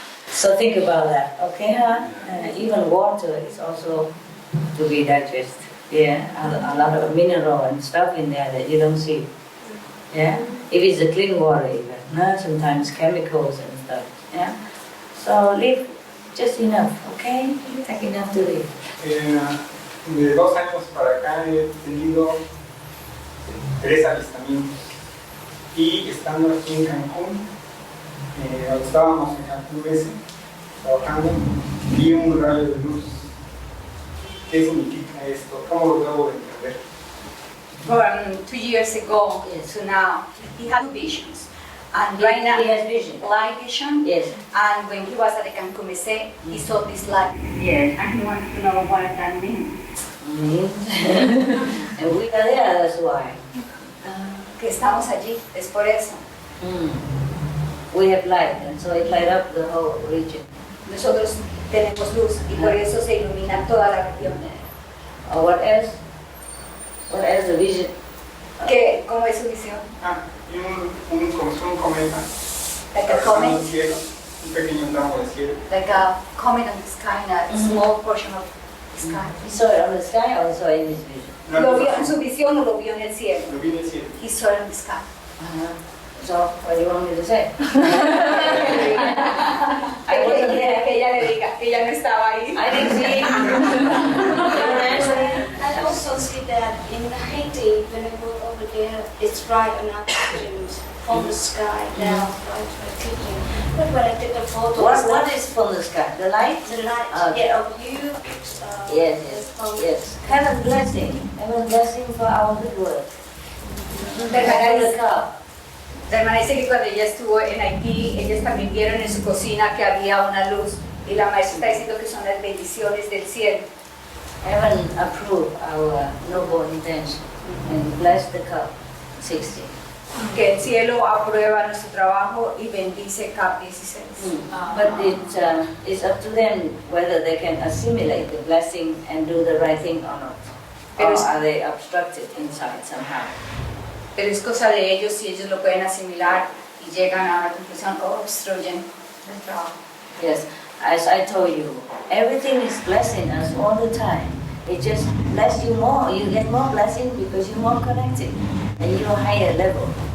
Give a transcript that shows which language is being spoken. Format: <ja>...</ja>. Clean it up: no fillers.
<en>So think about that, okay, huh? Even water is also to be digested. Yeah, a lot of mineral and stuff in there that you don't see. Yeah, if it's a clean water even, sometimes chemicals and stuff. Yeah, so live just enough, okay? Take enough to live.</en> <es>De 2 años para acá he tenido 3 avistamientos y estando aquí en Cancún, cuando estábamos en Cancún trabajando, vi un rayo de luz. ¿Qué significa esto? ¿Cómo lo debo de entender?</es> <en>From 2 years ago to now, he had visions. And right now, he has vision. Light vision. Yes. And when he was at the Cancun, he saw this light. Yes. And he wanted to know what that means. And we are there, that's why.</en> <es>Que estamos allí, es por eso.</es> <en>We have light, and so it light up the whole region.</en> <es>Nosotros tenemos luz y por eso se ilumina toda la región.</es> <en>What else? What else the vision?</en> <es>¿Cómo es su visión? Un cometa.</es> <en>Like a comet.</en> <es>Cielo, un pequeño tramo de cielo.</es> <en>Like a comet on the sky, a small portion of the sky. He saw it on the sky or saw it in his vision?</en> <es>Lo vio en su visión o lo vio en el cielo? Lo vi en el cielo.</es> <en>He saw it in the sky. So, what do you want me to say? I wasn't there.</en> <es>Que ella le diga que ella no estaba ahí.</es> <en>I didn't see I also see that in Haiti, when I go over there, it's bright enough from the sky down right to the kitchen. But when I take a photo, what is from the sky? The light? The light, of you. Yes. Heaven blessing for our good work.</en> <es>La hermana dice que cuando ella estuvo en Haití, ellas también vieron en su cocina que había una luz y la maestra está diciendo que son las bendiciones del cielo.</es> <en>Heaven approved our noble intention and bless the cup 60.</en> <es>Que el cielo aprueba nuestro trabajo y bendice CAP 16.</es> <en>But it's up to them whether they can assimilate the blessing and do the right thing or not. Or are they obstructed inside somehow?</en> <es>Pero es cosa de ellos si ellos lo pueden asimilar y llegan a una conclusión o obstruyen el trabajo.</es> <en>Yes, as I told you, everything is blessing us all the time. It just bless you more. You get more blessing because you're more connected and you're higher level.</en>